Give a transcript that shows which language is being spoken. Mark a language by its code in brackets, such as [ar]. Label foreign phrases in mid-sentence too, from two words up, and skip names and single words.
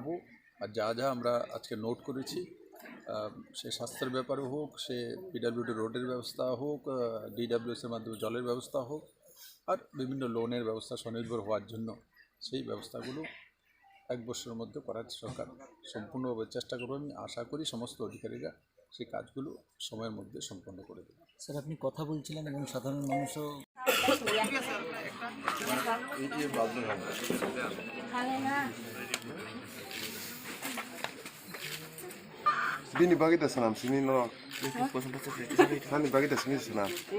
[bn] আর যা যা আমরা আজকে নোট করেছি, সে স্বাস্থ্যের ব্যাপারে হোক, সে পিডব্লিউডি রোডের ব্যবস্থা হোক, ডিডব্লিউএসের মাধ্যমে জলের ব্যবস্থা হোক, আর বিভিন্ন লোনের ব্যবস্থা স্বনির্ভর হওয়ার জন্য সেই ব্যবস্থাগুলো 1 বছরের মধ্যে করার সরকার সম্পূর্ণভাবে চেষ্টা করবো। আমি আশা করি সমস্ত অধিকারীরা সেই কাজগুলো সময়ের মধ্যে সম্পন্ন করে দেবে। স্যার আপনি কথা বলছিলেন এবং সাধারণ মানুষও [trp] Bini bagita sanam sini no. Hani bagita sini sanam.